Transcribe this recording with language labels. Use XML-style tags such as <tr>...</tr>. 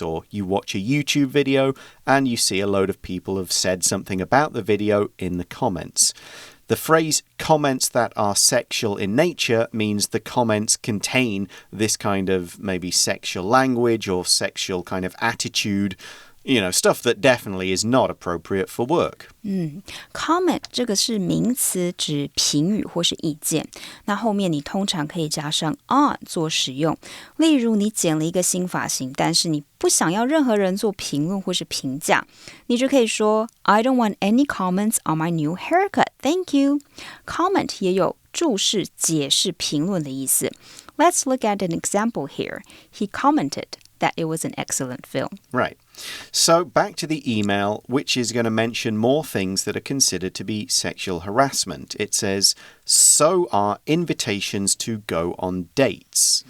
<en>Or you watch a YouTube video, and you see a load of people have said something about the video in the comments.The phrase comments that are sexual in nature means the comments contain this kind of maybe sexual language or sexual kind of attitude, stuff that definitely is not appropriate for work.</en> <zh>Comment 这个是名词，指评语或是意见。那后面你通常可以加上 on 做使用。例如你剪了一个新发型，但是你不想要任何人做评论或是评价，你就可以说</zh> <en>I don't want any comments on my new haircut. Thank you.</en> <zh>Comment 也有注释、解释、评论的意思。</zh> <en>Let's look at an example here. He commented that it was an excellent film. Right. So back to the email, which is going to mention more things that are considered to be sexual harassment. It says, so are invitations to go on dates.</en>